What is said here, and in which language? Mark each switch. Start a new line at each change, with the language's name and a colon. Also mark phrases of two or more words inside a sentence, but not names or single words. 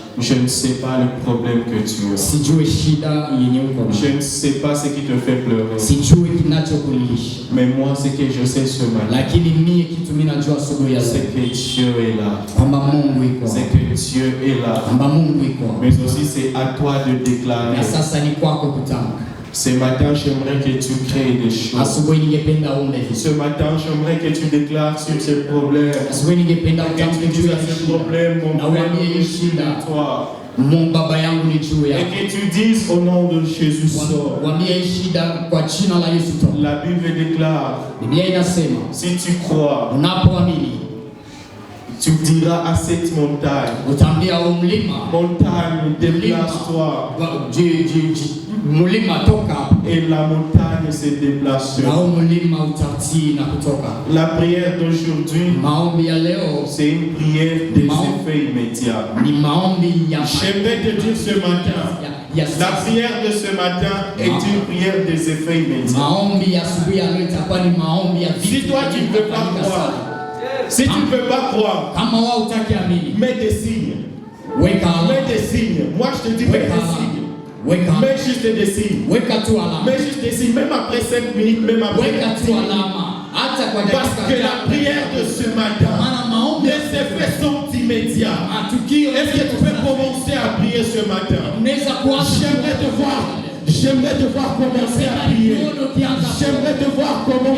French: Je ne sais pas le problème que tu as.
Swahili: Sijui shida yenye uko nayo.
French: Je ne sais pas ce qui te fait pleurer.
Swahili: Sijui kinachokulisha.
French: Mais moi, ce que je sais ce matin,
Swahili: Lakini mimi kitu mimi najua asubuhi ya
French: c'est
Swahili: leo
French: que Dieu est là.
Swahili: kwamba Mungu iko.
French: C'est que Dieu est là.
Swahili: Kwamba Mungu iko.
French: Mais aussi, c'est à toi de déclarer.
Swahili: Na sasa ni kwako kutamka.
French: Ce matin, j'aimerais que tu crées des choses.
Swahili: Asubuhi ningependa uombe vitu.
French: Ce matin, j'aimerais que tu déclares sur ces problèmes.
Swahili: Asubuhi ningependa
French: Que
Swahili: utamke
French: tu
Swahili: juu
French: dises
Swahili: ya
French: à ce
Swahili: shida.
French: problème, mon
Swahili: Na
French: Père,
Swahili: uambie hii
French: je suis
Swahili: shida.
French: en toi.
Swahili: Mungu baba yangu ni juu
French: Et
Swahili: yako.
French: que tu dises au nom de Jésus, sors.
Swahili: Uambie hii shida kwa jina la Yesu tu.
French: La Bible déclare,
Swahili: Biblia inasema
French: si tu crois,
Swahili: unapoamini
French: tu diras à cette montagne,
Swahili: utaambia huu mlima
French: montagne, déplace-toi.
Swahili: mlima toka hapa.
French: Et la montagne se déplace.
Swahili: Na huu mlima utatii na kutoka.
French: La prière d'aujourd'hui,
Swahili: Maombi ya leo
French: c'est une prière des effets immédiats.
Swahili: ni maombi ya
French: J'aimerais te dire ce matin,
Swahili: ya
French: la
Swahili: sasa.
French: prière de ce matin est une prière des effets immédiats.
Swahili: Maombi ya asubuhi ya leo itakuwa ni maombi ya
French: Si toi tu ne veux pas croire, si tu ne veux pas croire,
Swahili: kama wao utakiamini,
French: mets des signes.
Swahili: weka
French: Mets
Swahili: alama,
French: des signes. Moi je te dis, mets
Swahili: weka
French: des
Swahili: alama,
French: signes.
Swahili: weka
French: Mets juste des signes. weka tu alama, Mets juste des signes. Même après 5 minutes, même après
Swahili: weka
French: 10
Swahili: tu
French: minutes.
Swahili: alama hata kwa
French: Parce que la prière de ce matin,
Swahili: maana maombi
French: les effets sont immédiats.
Swahili: matukio.
French: Est-ce que tu peux commencer à prier ce matin?
Swahili: Unaweza kuanza
French: J'aimerais te voir commencer à prier. J'aimerais te voir commencer